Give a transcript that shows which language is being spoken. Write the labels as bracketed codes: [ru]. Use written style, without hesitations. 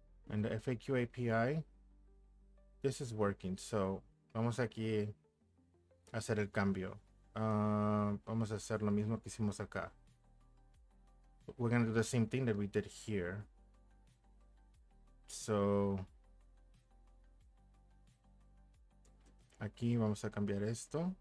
[en] And the FAQ API, this is working. [es] So vamos aquí a hacer el cambio. Vamos a hacer lo mismo que hicimos acá. [en] We're going to do the same thing that we did here. [es] So aquí vamos a cambiar esto.